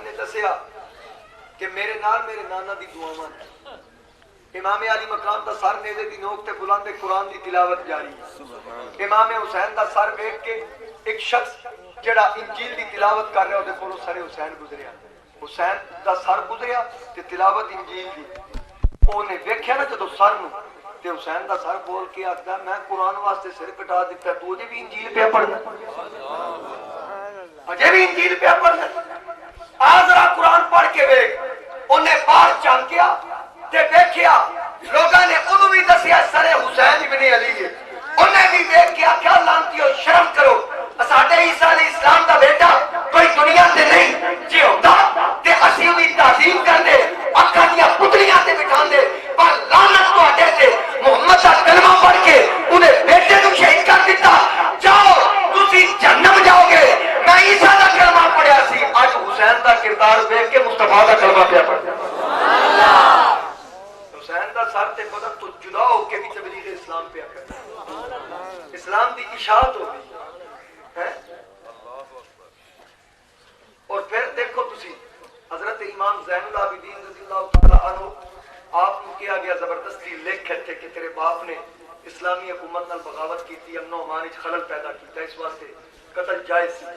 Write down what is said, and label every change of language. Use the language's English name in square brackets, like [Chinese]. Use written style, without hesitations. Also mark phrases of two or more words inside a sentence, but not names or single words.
[Punjabi] دسیا کہ میرے نال میرے نانا دی دعاواں امام علی مقام دا سر نیزے دی نوک تے بلند قرآن دی تلاوت جاری ہے۔ امام حسین دا سر ویکھ کے ایک شخص جڑا انجیل دی تلاوت کر رہا ہے کولوں سر حسین گزریا، حسین دا سر گزریا تے تلاوت انجیل دی اونے ویکھیا نا جدوں سر نو تے حسین دا سر بول کے آکھدا میں قرآن واسطے سر کٹا دتا تو اجے بھی انجیل پہ پڑھنا، اجے بھی انجیل پہ پڑھنا، آ ذرا قرآن پڑھ کے ویکھ۔ اونے باہر چانکیا تے ویکھیا لوگاں نے اونوں بھی دسیا سر حسین ابن علی ہے، انہیں بھی ویکھ کے آکھیا لانتیو شرم کرو، ساڈے عیسیٰ [Arabic] علیہ السلام [Punjabi] دا بیٹا کوئی دنیا تے نہیں جی ہوندا تے اسی دی تعظیم کردے اکھاں دیاں پتلیاں تے بٹھاندے، پر لعنت تہاڈے تے محمد دا کلمہ پڑھ کے انہیں بیٹے نوں شہید کر دتا، جاؤ تسی جہنم جاؤ گے۔ میں عیسیٰ دا کلمہ پڑھیا سی، اج حسین دا کردار ویکھ کے مصطفیٰ دا کلمہ پیا پڑھدا۔ حسین دا سر تے بدن تو جدا ہو کے بھی تبلیغ اسلام پیا کردا، اسلام دی اشاعت ہو گئی ہے۔ [Urdu] اور پھر دیکھو [Punjabi] تسی حضرت امام زین العابدین [Arabic] رضی اللہ تعالی عنہ [Punjabi] آپ کو کیا گیا زبردستی لکھ کے کہ تیرے باپ نے اسلامی حکومت نال بغاوت کی، امن و امان وچ خلل پیدا کیتا، اس واسطے قتل جائز سی۔